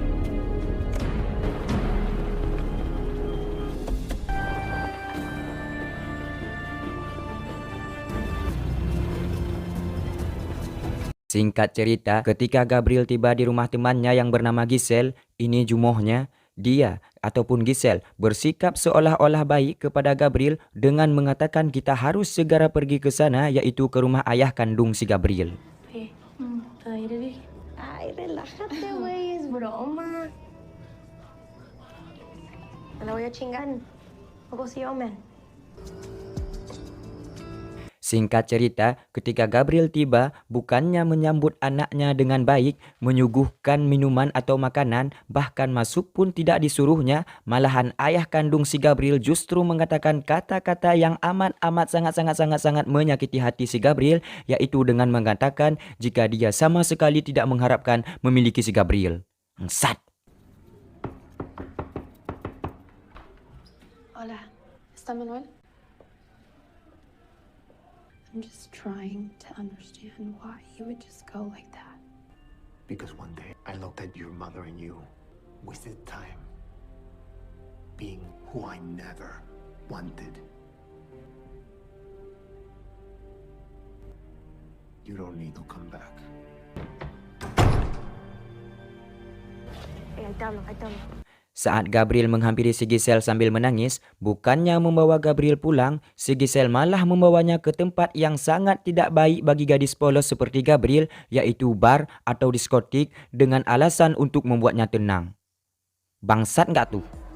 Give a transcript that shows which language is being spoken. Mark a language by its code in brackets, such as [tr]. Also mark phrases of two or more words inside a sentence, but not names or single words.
[id] Singkat cerita, ketika Gabriel tiba di rumah temannya yang bernama Giselle, ini jumohnya, dia ataupun Giselle bersikap seolah-olah baik kepada Gabriel dengan mengatakan kita harus segera pergi ke sana, yaitu ke rumah ayah kandung si Gabriel. [es] Oye, aire, Vicky. Ay, relájate, güey, es broma. Me la voy a chingar. Poco sí, man. [id] Singkat cerita, ketika Gabriel tiba, bukannya menyambut anaknya dengan baik, menyuguhkan minuman atau makanan, bahkan masuk pun tidak disuruhnya, malahan ayah kandung si Gabriel justru mengatakan kata-kata yang amat sangat menyakiti hati si Gabriel, yaitu dengan mengatakan jika dia sama sekali tidak mengharapkan memiliki si Gabriel. Sat. [es] Hola, ¿está Manuel? [en] I'm just trying to understand why you would just go like that. Because one day I looked at your mother and you, wasted time, being who I never wanted. You don't need to come back. [es] Ahí te hablo. [id] Saat Gabriel menghampiri si Giselle sambil menangis, bukannya membawa Gabriel pulang, si Giselle malah membawanya ke tempat yang sangat tidak baik bagi gadis polos seperti Gabriel, yaitu bar atau diskotik dengan alasan untuk membuatnya tenang. Bangsat nggak tuh?